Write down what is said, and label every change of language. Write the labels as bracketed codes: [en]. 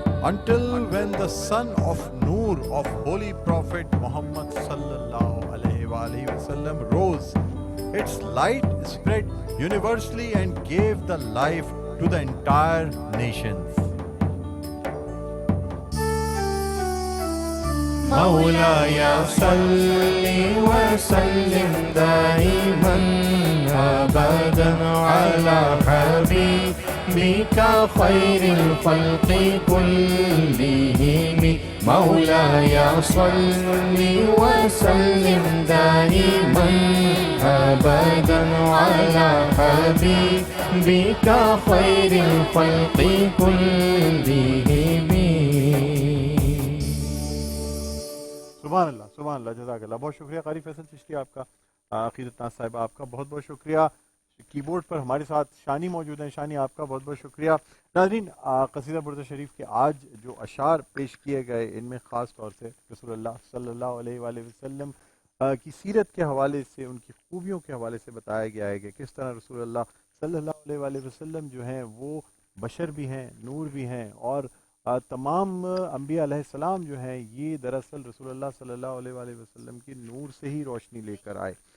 [en] Until when the sun of Noor of Holy Prophet Muhammad sallallahu alaihi wa alihi wasallam rose, its light spread universally and gave the life to the entire nations. [ar] مولاي صل وسلم دائما أبدا على حبيبك خير الخلق كلهم مولاي صل وسلم دائما أبدا على حبيبك خير الخلق كلهم [ur] سبحان اللہ جزاک اللہ. بہت شکریہ قاری فیصل چشتی آپ کا, عقیدت ناز صاحب آپ کا بہت بہت شکریہ. کی بورڈ پر ہمارے ساتھ شانی موجود ہیں. شانی آپ کا بہت بہت شکریہ. ناظرین, قصیدہ برد شریف کے آج جو اشعار پیش کیے گئے ان میں خاص طور سے رسول اللہ صلی اللہ علیہ وآلہ وسلم کی سیرت کے حوالے سے, ان کی خوبیوں کے حوالے سے بتایا گیا ہے کہ کس طرح رسول اللہ صلی اللہ علیہ وآلہ وسلم جو ہیں وہ بشر بھی ہیں, نور بھی ہیں, اور تمام انبیاء علیہ السلام جو ہیں یہ دراصل رسول اللہ صلی اللہ علیہ وآلہ وسلم کی نور سے ہی روشنی لے کر آئے.